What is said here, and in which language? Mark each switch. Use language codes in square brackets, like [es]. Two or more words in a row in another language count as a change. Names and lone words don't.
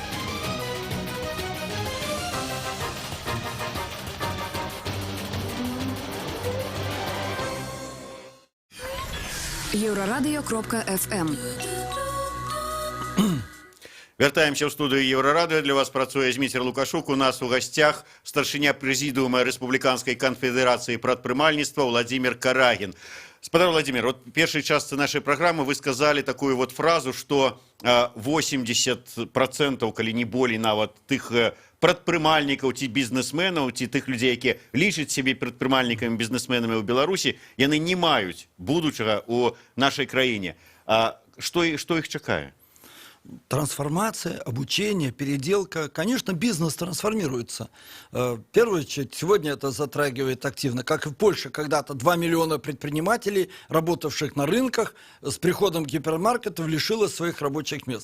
[be] Еврорадио.FM. Вяртаемся ў студыю Еўрарадыё. Для вас працуе Зміцер Лукашук. У нас у гасцях старшыня прэзідыума Рэспубліканскай канфедэрацыі прадпрымальніцтва Владимир Карагин. [ru] Спадар Владимир, вот в первой части нашей программы вы сказали такую вот фразу, что 80%, коли не более, [be] нават тых прадпрымальнікаў ці бізнесменаў, ці тых людзей, якія лічаць сябе прадпрымальнікамі, бізнесменамі ў Беларусі, яны не маюць будучага ў нашай краіне. [ru] Что их чакае? Трансформация, обучение, переделка. Конечно, бизнес трансформируется. В первую очередь, сегодня это затрагивает активно. Как и в Польше, когда-то 2 миллиона предпринимателей, работавших на рынках, с приходом гипермаркетов лишилось своих рабочих мест.